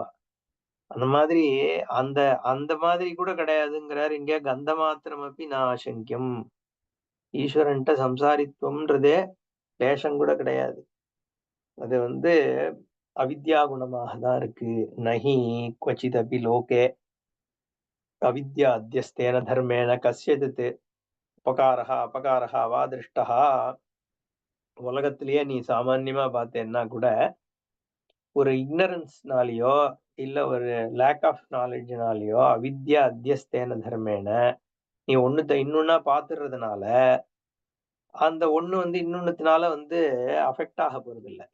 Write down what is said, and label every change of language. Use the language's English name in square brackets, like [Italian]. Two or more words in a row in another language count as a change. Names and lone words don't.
[Tamil] அந்த மாதிரி அந்த அந்த மாதிரி கூட கிடையாதுங்கிறார் இங்க. கந்த மாத்திரம் அப்படி நான் ஆசங்கியம். ஈஸ்வரன்ட்ட சம்சாரித்துவம்ன்றதே லேசம் கூட கிடையாது. அது வந்து அவித்யா குணமாக தான் இருக்கு. [Sanskrit] नहि क्वचित् अपि लोके अविद्या अध्यस्तेन धर्मेण कस्यजित् उपकारः अपकारः वा दृष्टः. [Tamil] உலகத்திலேயே நீ சாமான்யமா பார்த்தேன்னா கூட ஒரு இக்னரன்ஸ்னாலயோ இல்ல ஒரு [English] lack of knowledgeனாலயோ [Sanskrit] अविद्या अध्यस्तेन धर्मेण [Tamil] நீ ஒண்ணுத்த இன்னொன்னா பாத்துறதுனால அந்த ஒண்ணு வந்து இன்னொன்னுத்தினால வந்து அஃபெக்ட் ஆக போறது இல்லை.